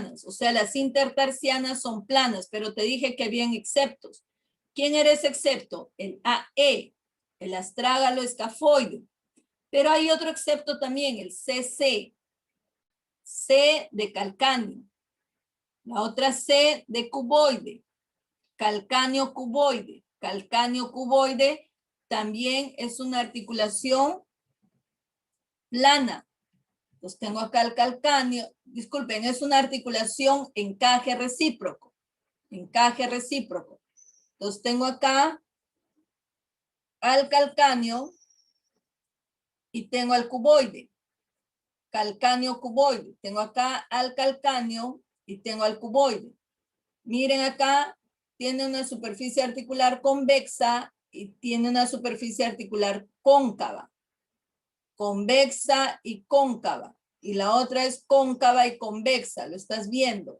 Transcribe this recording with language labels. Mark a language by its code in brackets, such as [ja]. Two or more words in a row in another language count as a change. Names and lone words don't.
[es] O sea, las intertarsianas son planas, pero te dije que habían exceptos. ¿Quién era ese excepto? El AE, el astrágalo escafoide. Pero hay otro excepto también, el CC. C de calcáneo. La otra C de cuboide. Calcáneo cuboide. Calcáneo cuboide también es una articulación plana. Entonces tengo acá el calcáneo. Disculpen, es una articulación encaje recíproco. Encaje recíproco. Entonces tengo acá al calcáneo y tengo al cuboide. Calcáneo cuboide. Tengo acá al calcáneo y tengo al cuboide. Miren acá, tiene una superficie articular convexa y tiene una superficie articular cóncava. convexa y cóncava. Y la otra es cóncava y convexa, lo estás viendo.